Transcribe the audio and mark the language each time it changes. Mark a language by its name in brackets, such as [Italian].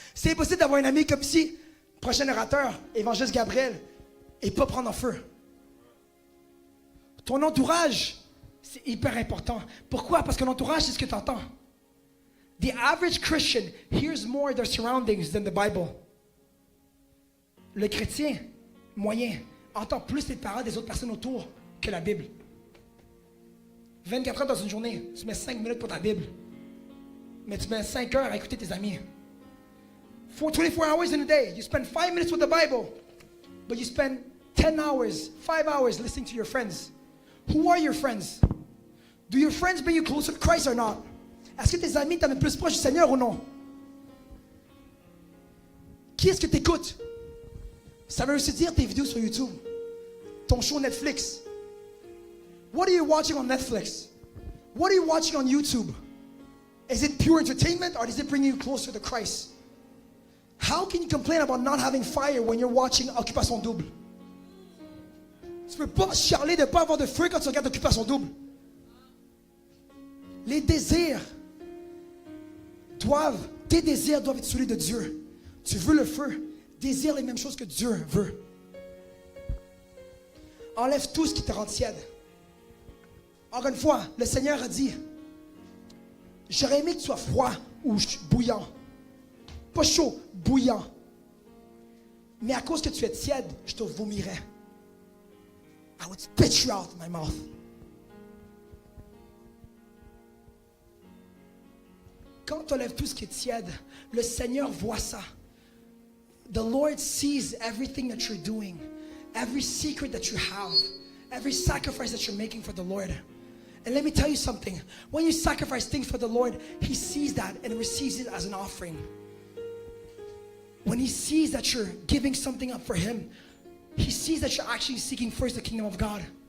[French] C'est impossible d'avoir un ami comme ici, prochain orateur, Évangéliste Gabriel, et pas prendre en feu. Ton entourage, c'est hyper important. Pourquoi? Parce que l'entourage, c'est ce que tu entends. [English] The average Christian hears more their surroundings than the Bible. [French] Le chrétien moyen entend plus les paroles des autres personnes autour que la Bible. 24 heures dans une journée, tu mets 5 minutes pour ta Bible. Mais tu mets 5 heures à écouter tes amis. [English] 24 hours in a day, you spend 5 minutes with the Bible, but you spend 10 hours, 5 hours listening to your friends. Who are your friends? Do your friends bring you closer to Christ or not? [French] Est-ce que tes amis t'amènent plus proche du Seigneur ou non? Qui est-ce que tu écoutes? Ça veut aussi dire tes vidéos sur YouTube, ton show Netflix. [English] What are you watching on Netflix? What are you watching on YouTube? Is it pure entertainment or does it bring you closer to Christ? How can you complain about not having fire when you're watching Occupation Double? [French] Tu peux pas chialer de ne pas avoir de feu quand tu regardes Occupation Double. Les désirs tes désirs doivent être celui de Dieu. Tu veux le feu, désire les mêmes choses que Dieu veut. Enlève tout ce qui te rend tiède. Encore une fois, le Seigneur a dit: j'aurais aimé que tu sois froid ou bouillant. Pas chaud, bouillant. Mais à cause que tu es tiède, je te vomirai. [English] I would spit you out of my mouth. [French] Quand tu enlèves tout ce qui est tiède, le Seigneur voit ça. [English] The Lord sees everything that you're doing, every secret that you have, every sacrifice that you're making for the Lord. And let me tell you something. When you sacrifice things for the Lord, He sees that and receives it as an offering. When He sees that you're giving something up for Him, He sees that you're actually seeking first the kingdom of God.